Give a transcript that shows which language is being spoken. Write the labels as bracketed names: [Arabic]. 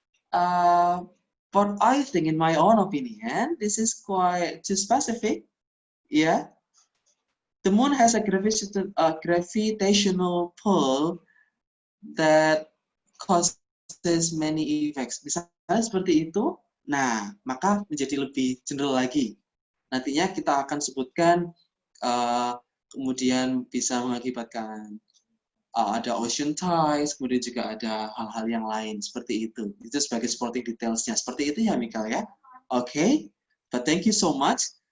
[English] But I think, in my own opinion, this is quite too specific. Yeah. The moon has a gravitational pull that causes many effects. [Indonesian] Misalnya seperti itu, nah, maka menjadi lebih general lagi. Nantinya kita akan sebutkan, kemudian bisa mengakibatkan ada ocean tides, kemudian juga ada hal-hal yang lain seperti itu. Itu sebagai supporting details-nya. Seperti itu ya, Mikal ya. [English] Okay, but thank you so much.